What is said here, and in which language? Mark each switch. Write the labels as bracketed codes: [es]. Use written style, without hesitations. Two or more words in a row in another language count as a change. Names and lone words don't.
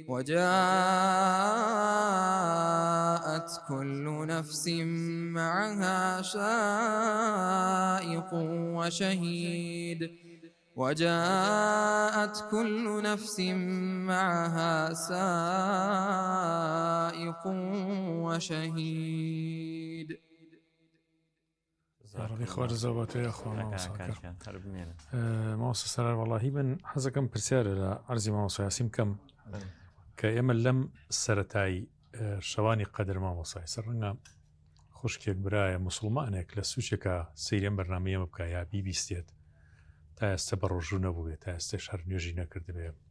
[ar] وجاءت كل نفس معها سائق وشهيد وجاءت كل نفس معها سائق وشهيد. [ckb] ڕێی خوارزەوەتە یاخوا مامۆساکە هەربمێنە مامۆستا سەرار وەڵاهی من حەزەکەم پرسیارە لە عەرزی مامۆستا یاسین بکەم کە ئێمە لەم سەرەتایی شەوانی قەدر مامۆسای سەر ڕەنگە خوشکێک برایە موسڵمانێک لە سوچێکە سەیرێن بەرنامەیە بکە یا بیبیستێت تا ئێستا بە ڕۆژوو نەبووێت تا ئێستش هەر نوێژی نەکردبێ